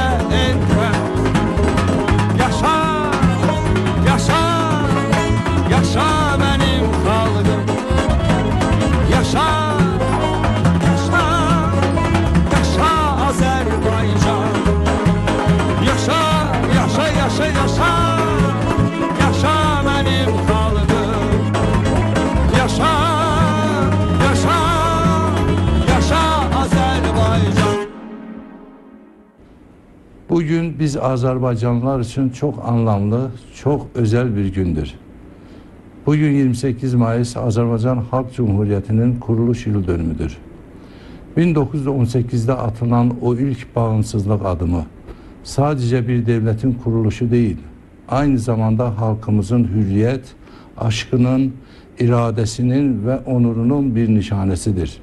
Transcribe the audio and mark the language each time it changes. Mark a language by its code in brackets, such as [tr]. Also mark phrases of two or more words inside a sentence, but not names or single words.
[az] etməz Yaşa, yaşa, yaşa mənim xalqım Yaşa, yaşa, yaşa Azərbaycan Yaşa, yaşa, yaşa, yaşa Yaşa mənim xalqım Yaşa, yaşa, yaşa Azərbaycan [tr] Bugün biz Azerbaycanlılar için çok anlamlı, çok özel bir gündür. Bugün 28 Mayıs Azerbaycan Halk Cumhuriyeti'nin kuruluş yıl dönümüdür. 1918'de atılan o ilk bağımsızlık adımı sadece bir devletin kuruluşu değil, aynı zamanda halkımızın hürriyet, aşkının, iradesinin ve onurunun bir nişanesidir.